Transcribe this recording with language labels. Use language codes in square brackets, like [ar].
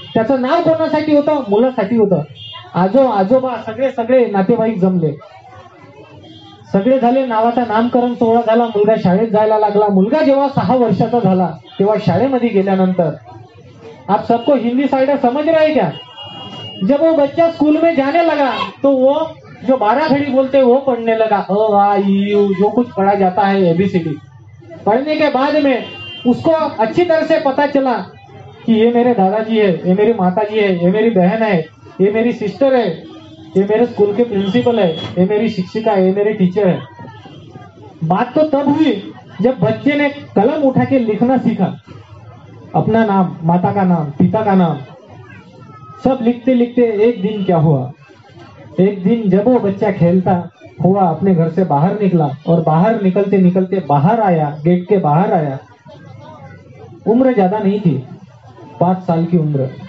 [mr] त्याचं नाव कोणासाठी होतं? मुलासाठी होतं. आजोबा सगळे नातेवाईक जमले, सगळे झाले. नावाचा नामकरण सोहळा झाला. मुलगा शाळेत जायला लागला. मुलगा जेव्हा 6 वर्षाचा झाला तेव्हा शाळेमध्ये गेल्यानंतर, [hi] आप सबको हिंदी साइड समझ रहे क्या? जब वो बच्चा स्कूल में जाने लगा तो वो जो 12 घड़ी बोलते वो पढ़ने लगा. अ आ ई यू जो कुछ पढ़ा जाता है ABCD. पढ़ने के बाद में उसको अच्छी तरह से पता चला कि ये मेरे दादाजी है, ये मेरी माताजी है, ये मेरी बहन है, ये मेरी सिस्टर है, ये मेरे स्कूल के प्रिंसिपल है, ये मेरी शिक्षिका है, ये मेरे टीचर है. बात तो तब हुई जब बच्चे ने कलम उठा के लिखना सीखा, अपना नाम, माता का नाम, पिता का नाम, सब लिखते लिखते एक दिन क्या हुआ, एक दिन जब वो बच्चा खेलता हुआ अपने घर से बाहर निकला और बाहर निकलते निकलते बाहर आया, गेट के बाहर आया, उम्र ज्यादा नहीं थी, 5 साल की उम्र।